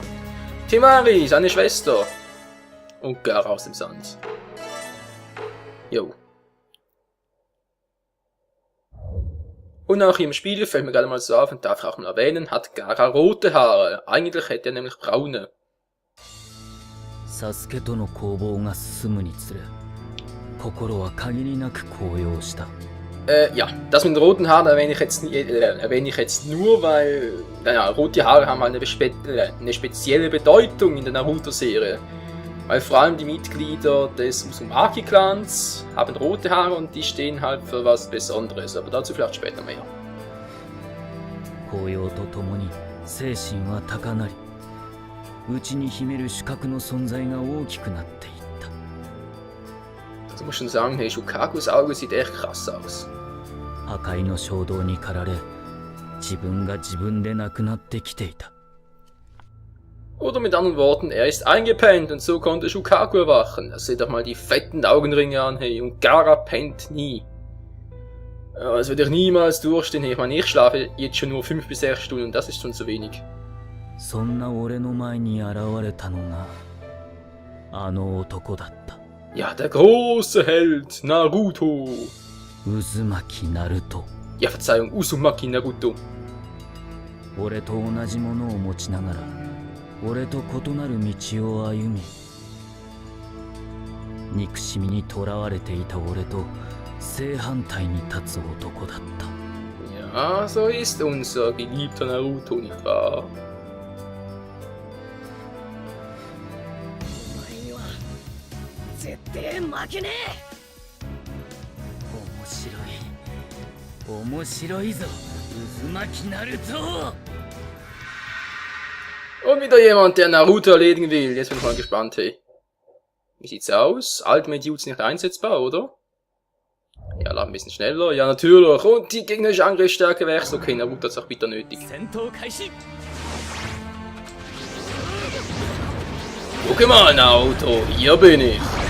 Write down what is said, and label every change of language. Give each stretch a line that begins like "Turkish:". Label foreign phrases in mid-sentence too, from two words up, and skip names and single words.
German: Temari, seine Schwester. Und Gaara aus dem Sand. Jo. Und auch im Spiel, fällt mir gerade mal so auf und darf ich auch mal erwähnen, hat Gaara rote Haare. Eigentlich hätte er nämlich braune.
Japanese: Sasukeとの攻防が進むにつれ、心は限りなく高揚した。
German: Ja, das mit den roten Haaren erwähne ich jetzt nur, weil naja, rote Haare haben halt eine spezielle Bedeutung in der Naruto-Serie. Weil vor allem die Mitglieder des Uzumaki-Clans haben rote Haare und die stehen halt für was Besonderes, aber dazu vielleicht später mehr.
Japanese: 高揚とともに精神は高鳴り、内に秘める主角の存在が大きくなっていった。
German: Also muss schon sagen, hey, Shukakus Auge sieht echt krass aus.
Japanese: 破壊の衝動に駆られ、自分が自分でなくなってきていた。
German: Oder mit anderen Worten, er ist eingepennt und so konnte Shukaku erwachen. Seht doch mal die fetten Augenringe an, hey, und Gaara pennt nie. Das würde ich niemals durchstehen, hey. Ich meine, ich schlafe jetzt schon nur 5 bis 6 Stunden, das ist schon zu wenig.
Japanese: そんな俺の前に現れたのが、あの男だった。
German: Ja, der große Held, Naruto. Uzumaki Naruto. Ja, Verzeihung, Uzumaki Naruto.
Japanese: 俺と同じものを持ちながら、俺と異なる道を歩み、憎しみにとらわれていた俺と正反対に立つ男だった。
German: Ja, so ist unser geliebter Naruto, nicht wahr?
Japanese: 絶対負けねえ。面白いぞ、渦巻きナルト。
German: Und wieder jemand, der Naruto erledigen will. Jetzt bin ich mal gespannt, hey. Wie sieht's aus? Ultimate Jutsu nicht einsetzbar, oder? Ja, lad ein bisschen schneller. Ja, natürlich. Und die gegnerische Angriffsstärke wächst. Okay, Naruto hat's auch wieder nötig. Guck mal, Naruto. Hier bin ich.